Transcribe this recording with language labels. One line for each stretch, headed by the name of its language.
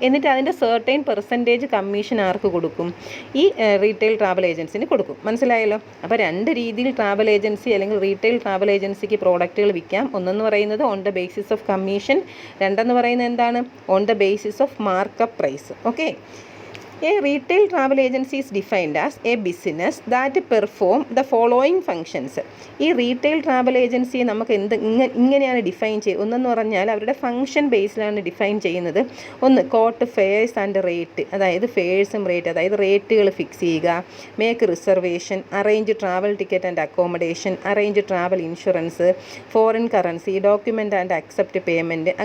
Malayalam: എന്നിട്ട് അതിൻ്റെ certain percentage commission ആർക്ക് കൊടുക്കും, ഈ റീറ്റെയിൽ ട്രാവൽ ഏജൻസിന് കൊടുക്കും. മനസ്സിലായല്ലോ? അപ്പോൾ 2 രീതിയിൽ ട്രാവൽ ഏജൻസി അല്ലെങ്കിൽ റീറ്റെയിൽ ട്രാവൽ ഏജൻസിക്ക് പ്രോഡക്റ്റുകൾ വിൽക്കാം. ഒന്നെന്ന് പറയുന്നത്
English: പറയുന്നത് on the basis of commission,
Malayalam: രണ്ടെന്ന് പറയുന്നത് എന്താണ്
English: On the basis of markup price. Okay. A retail travel agency is defined as a business that perform the following functions.
Malayalam: ഈ റീറ്റെയിൽ ട്രാവൽ ഏജൻസിയെ നമുക്ക് ഇങ്ങനെയാണ് ഡിഫൈൻ ചെയ്യുക. ഒന്നെന്ന് പറഞ്ഞാൽ അവരുടെ ഫംഗ്ഷൻ ബേസിലാണ് ഡിഫൈൻ ചെയ്യുന്നത്. ഒന്ന്
English: quote fares and rate,
Malayalam: അതായത് ഫെയർസും റേറ്റ്, അതായത് റേറ്റുകൾ ഫിക്സ് ചെയ്യുക,
English: Make reservation, arrange travel ticket and accommodation, arrange travel insurance, foreign currency, document and accept payment.